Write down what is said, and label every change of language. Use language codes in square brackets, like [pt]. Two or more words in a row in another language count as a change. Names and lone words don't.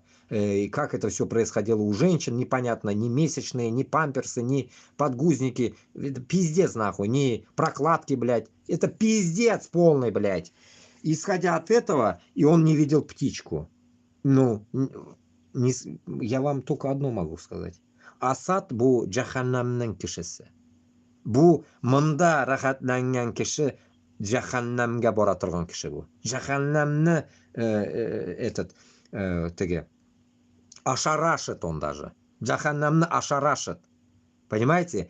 [ru] И как это все происходило у женщин, непонятно, ни месячные, ни памперсы, ни подгузники. Это пиздец, нахуй, ни прокладки, блядь. Это пиздец полный, блядь. Исходя от этого, и он не видел птичку. Ну, я вам только одно могу сказать. [tt] Асад бу джаханнамның кишиси. Бу мында рахатланган киши джаханнамга бара турган киши бу. Джаханнамны теге [ru] ошарашит он даже. Джаханнамны ошарашит. Понимаете?